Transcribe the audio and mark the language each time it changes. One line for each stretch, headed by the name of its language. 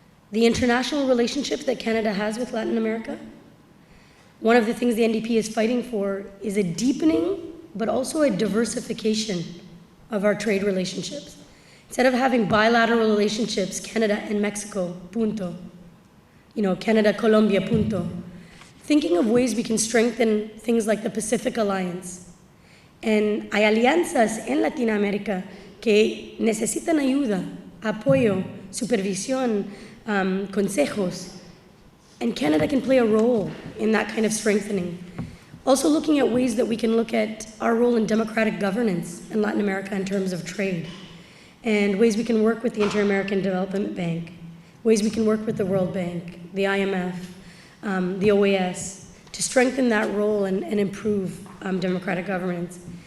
English: The international relationships that Canada has with Latin America. One of the things the NDP is fighting for is a deepening, but also a diversification of our trade relationships. Instead of having bilateral relationships, Canada and Mexico, punto. Canada, Colombia, punto. Thinking of ways we can strengthen things like the Pacific Alliance.
Spanish: And hay alianzas en Latinoamérica que necesitan ayuda, apoyo, supervisión, consejos.
English: And Canada can play a role in that kind of strengthening. Also looking at ways that we can look at our role in democratic governance in Latin America in terms of trade. And ways we can work with the Inter-American Development Bank. Ways we can work with the World Bank, the IMF, the OAS, to strengthen that role and improve democratic governance.